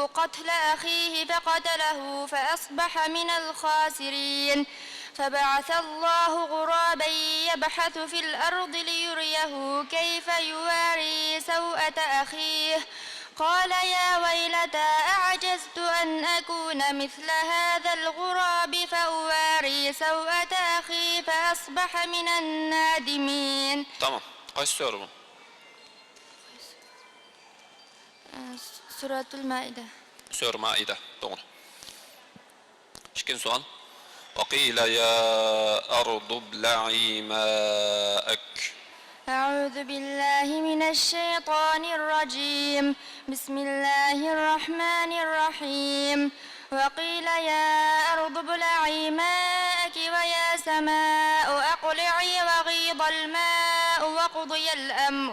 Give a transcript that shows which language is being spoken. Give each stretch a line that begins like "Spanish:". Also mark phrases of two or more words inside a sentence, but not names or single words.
Arabic: قتل أخيه فقتله فأصبح من الخاسرين فبعث الله غرابا يبحث في الأرض ليريه كيف يواري سوءة أخيه قال يا ويلتى أعجزت أن أكون مثل هذا الغراب فأواري سوءة أخي فأصبح من النادمين.
Turkish: Tamam. Kaç soru bu?
Arabic: سورة المائدة.
Turkish: Soru Maide. Doğru. İkinci sual.
Arabic: وقيل يا أرض ابلعي ماءك. أعوذ بالله من الشيطان الرجيم بسم الله الرحمن الرحيم وقيل يا أرض ابلعي ماءك ويا سماء أقلعي وغيض الماء وقضي الأمر